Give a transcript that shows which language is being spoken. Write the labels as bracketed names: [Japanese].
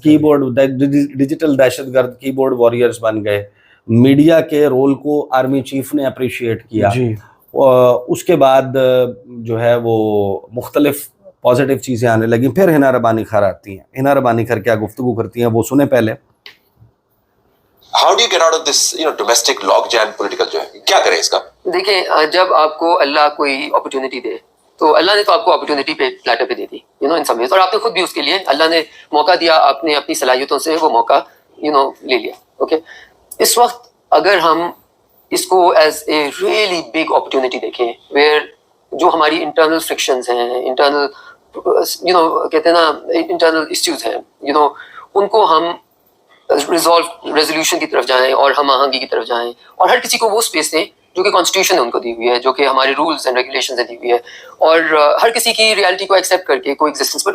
[Urdu] کی board digital دہشت گرد کی بورڈ واریئرز بن گئے. میڈیا کے رول کو آرمی چیف نے اپریشیٹ کیا. جی اس کے بعد جو ہے وہ مختلف پازیٹیو چیزیں آنے لگیں. پھر ہنا ربانی خیر آتی ہیں. ہنا ربانی خیر کیا گفتگو کرتی ہیں وہ سنیں پہلے. [English] How do you get out of this, domestic logjam political [Urdu] جو ہے کیا کریں اس کا؟ دیکھیں جب آپ کو اللہ کوئی اپرچونٹی دے تو اللہ نے تو آپ کو اپرچونٹی پہ پلیٹر پہ دے دی [English] in some ways, [Urdu] اور آپ نے خود بھی اس کے لیے اللہ نے موقع دیا, آپ نے اپنی صلاحیتوں سے وہ موقع لے لیا. اوکے اس وقت اگر ہم اس کو [English] as a really big opportunity [Urdu] دیکھیں ویئر جو ہماری انٹرنل فرکشنز ہیں, انٹرنل کہتے ہیں نا انٹرنل ایشوز ہیں, ان کو ہم ریزولوشن کی طرف جائیں اور ہم آہنگی کی طرف جائیں, اور ہر کسی کو وہ اسپیس دیں جو کہ کانسٹیٹیوشن نے ان کو دی ہوئی ہے, جو کہ ہمارے رولز اینڈ ریگولیشنز نے دی ہوئی ہے, اور ہر کسی کی ریالٹی کو ایکسیپٹ کر کے کوئی ایگزسٹنس.